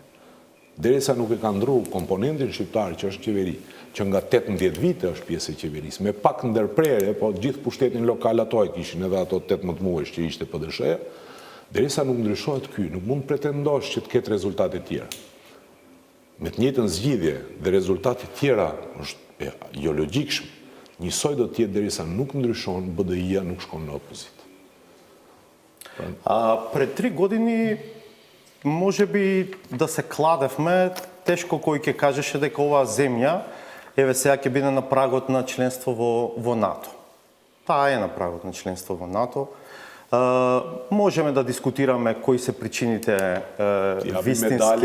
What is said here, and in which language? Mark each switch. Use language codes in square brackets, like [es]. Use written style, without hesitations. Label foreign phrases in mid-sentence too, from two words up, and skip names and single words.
[sq] Derisa nuk e ka ndru komponentin shqiptar që është qeveri, që nga 18 vite është pjesë e qeverisë, me pak ndërprerje, po gjithë pushtetin lokal ato e kishin edhe ato 18 muaj që ishte PDSH-ja, derisa nuk ndryshohet ky, nuk mund pretendosh që të ketë rezultate tjera. Me të njëjtën zgjidhje dhe rezultate tjera është jo logjikshëm, njësoj do të jetë derisa nuk ndryshon, BDI-ja nuk shkon në opozit. [mk] Пред 3 години може би да се кладевме, тешко кој ќе кажеше дека оваа земја еве сега ќе биде на прагот на членство во НАТО. Таа е на прагот на членство во НАТО. Можеме да дискутираме кои се причините вистински.